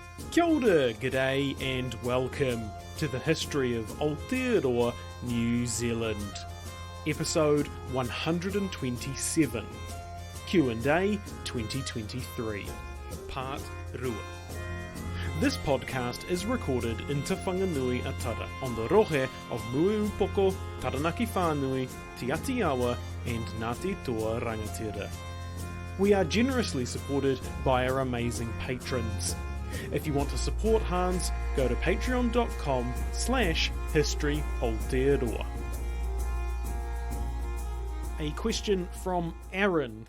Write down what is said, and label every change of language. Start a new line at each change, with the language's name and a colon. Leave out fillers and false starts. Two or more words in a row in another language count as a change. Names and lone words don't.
Māori: Kia ora,
English: g'day and welcome to the history of Aotearoa, New Zealand. Episode 127, Q&A 2023, Part Rua. This podcast is recorded in Te Whanganui Atara on the rohe of Mueupoko, Taranaki Whānui, Te Aotearoa and Ngāti Toa Rangatira. We are generously supported by our amazing patrons. If you want to support Hans, go to patreon.com/historyaotearoa. A question from Aaron.